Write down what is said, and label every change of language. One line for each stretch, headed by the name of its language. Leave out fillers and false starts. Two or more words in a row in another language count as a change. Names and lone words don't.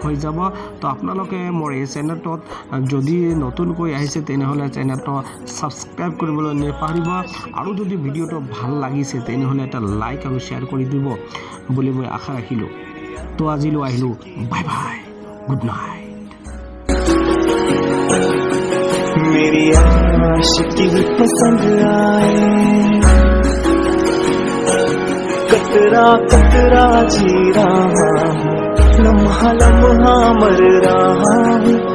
Assamese: হৈ যাব তো আপোনালোকে মোৰ এই চেনেলটোত যদি নতুনকৈ আহিছে তেনেহলে চেনেলটো সাবস্ক্ৰাইব কৰিবলৈ নেপাহৰিব আৰু যদি ভিডিওটো ভাল লাগিছে তেনেহলে এটা লাইক আৰু শেয়াৰ কৰি দিব বুলি মই আশা ৰাখিলো তো আজিলৈ আহিলো
English: bye bye good night
Hindi: मेरी आशिकी पसंद आए कतरा कतरा जी रहा हूँ लम्हा लम्हा मर रहा हूँ